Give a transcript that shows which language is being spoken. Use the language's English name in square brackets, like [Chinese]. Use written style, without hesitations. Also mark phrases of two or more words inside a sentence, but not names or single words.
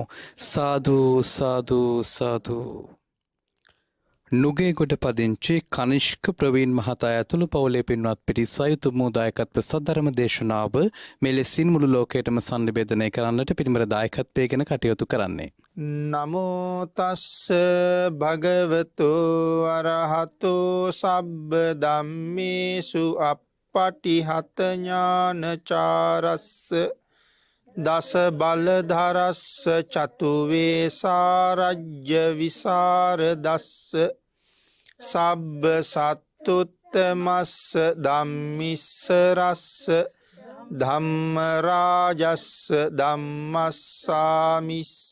[Sinhala] සාදු සාදු සාදු. නුගේගොඩ පදිංචි කනිෂ්ක ප්‍රවීන් මහතා ඇතුළු පවුලේ පින්වත් පිරිස උතුම් වූ දායකත්ව සද්ධර්ම දේශනාව මෙලෙසින් මුළු ලෝකයටම සංනිවේදනය කරන්නට පිරිමර දායකත්වයෙන් කටයුතු කරන්නේ. [Pali] නමෝ තස්ස භගවතු අරහතු සබ්බ ධම්මේසු අප්පටිහත ඥානචාරස්ස දස බලධරස්ස චතු වේසාරජ්‍ය විසරදස්ස සබ්බ සත්තුත්තමස්ස ධම්මිස්ස රස්ස ධම්ම රාජස්ස ධම්මස්සාමිස්ස